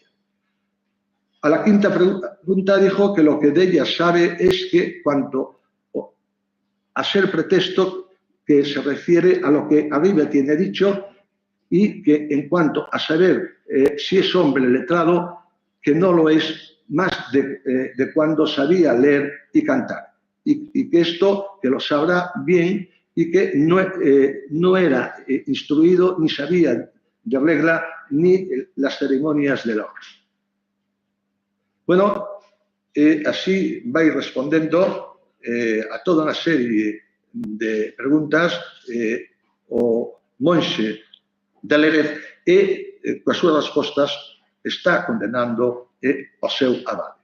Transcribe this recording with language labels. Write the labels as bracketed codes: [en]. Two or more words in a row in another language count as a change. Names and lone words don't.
[es] A la quinta pregunta dijo que lo que de ella sabe es que cuanto a ser pretexto que se refiere a lo que arriba tiene dicho y que en cuanto a saber si es hombre letrado, que no lo es más de cuando sabía leer y cantar. Y que esto, que lo sabrá bien y que no era instruido ni sabía de regla ni las ceremonias de la orden. [gl] Bueno, así vai respondendo a toda unha serie de preguntas o monxe de Lérez e coas súas respostas está condenando o seu abade.